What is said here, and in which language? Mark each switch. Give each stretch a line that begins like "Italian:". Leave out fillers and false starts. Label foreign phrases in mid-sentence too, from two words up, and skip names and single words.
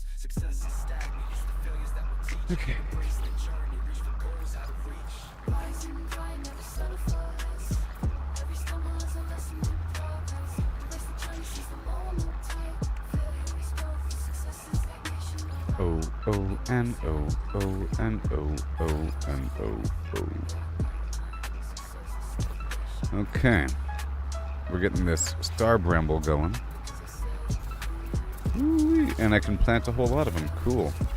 English: Success is stagnant, it's the failures that will teach. Okay. Embrace the journey, reach for goals out of reach. rise and grind, never settle for less. Every stumble is a lesson in progress. Embrace the journey, seize the moment tight. Failure is growth, success O N O O N O O N O O. Okay. We're getting this star bramble going. Ooh, and I can plant a whole lot of them. Cool.